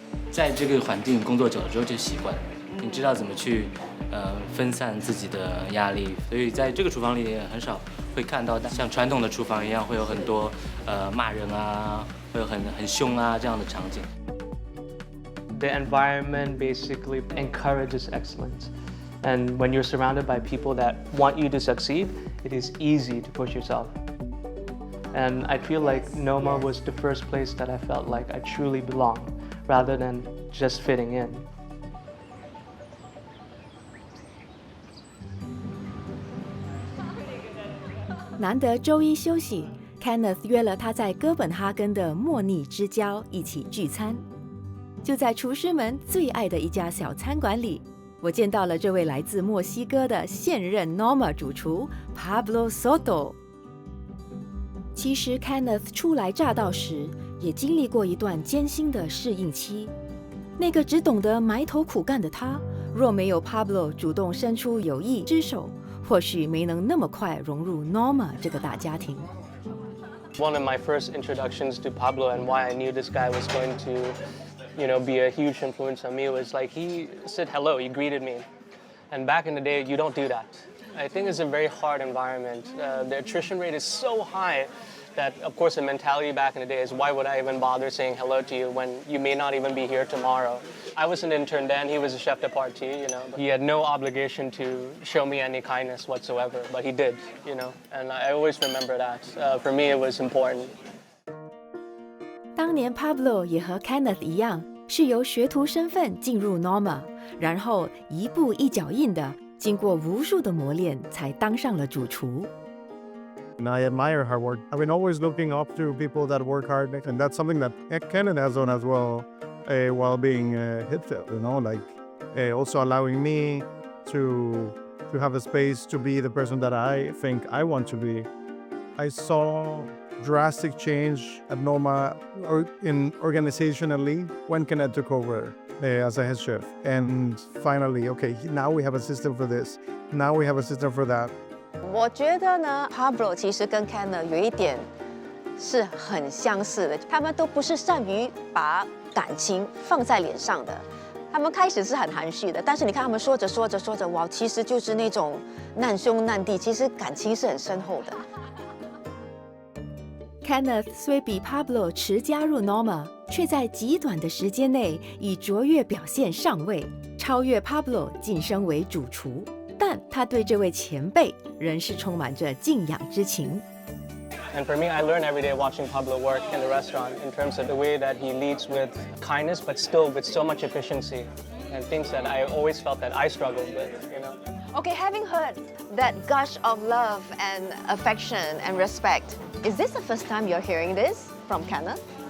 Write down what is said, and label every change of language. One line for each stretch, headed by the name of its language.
Chinese: 在这个环境工作久了之后就习惯了，你知道怎么去分散自己的压力，所以在这个厨房里也很少会看到像传统的厨房一样会有很多骂人啊，会有很凶啊这样的场景。
English: The environment basically encourages excellence. And when you're surrounded by people that want you to succeed, it is easy to push yourself. And I feel like Noma was the first place that I felt like I truly belonged, rather than just fitting in.
Chinese: 难得周一休息 ，Kenneth 约了他在哥本哈根的莫逆之交一起聚餐。就在厨师们最爱的一家小餐馆里，我见到了这位来自墨西哥的现任 Norma 主厨 Pablo Soto。其实 Kenneth 初来乍到时，也经历过一段艰辛的适应期。那个只懂得埋头苦干的他，若没有 Pablo 主动伸出友谊之手，或许没能那么快融入 Norma 这个大家庭。
English: One of my first introductions to Pablo and why I knew this guy was going to, be a huge influence on me was like he said hello, he greeted me. And back in the day, you don't do that. I think it's a very hard environment. The attrition rate is so high that, of course, the mentality back in the day is why would I even bother saying hello to you when you may not even be here tomorrow? I was an intern then, he was a chef de partie, But he had no obligation to show me any kindness whatsoever, but he did, and I always remember that. For me, it was important.
Chinese: 当年 Pablo 也和 Kenneth 一样，是由学徒身份进入 Norma， 然后一步一脚印的，经过无数的磨练，才当上了主厨。
English: And I admire her work. I've been always looking up to people that work hard, and that's something that Kenneth has done as well, while being Hitfield, also allowing me to have a space to be the person that I think I want to be. I saw drastic change at Norma organizationally when Kenneth took over as a head chef. And finally, okay, now we have a system for this. Now we have a system for that.
Chinese: 我觉得呢 ，Pablo 其实跟 Kenneth 有一点是很相似的，他们都不是善于把感情放在脸上的。他们开始是很含蓄的，但是你看他们说着说着，哇，其实就是那种难兄难弟，其实感情是很深厚的。 Kenneth 虽比 Pablo 迟加入 Norma， 却在极短的时间内以卓越表现上位，超越 Pablo 晋升为主厨。但他对这位前辈仍是充满着敬仰之情。
English: And for me, I learn every day watching Pablo work in the restaurant in terms of the way that he leads with kindness, but still with so much efficiency, and things that I always felt that I struggled with, you know. Okay, having heard that gush of love and affection and respect, is this the first time you're hearing this from Kenneth?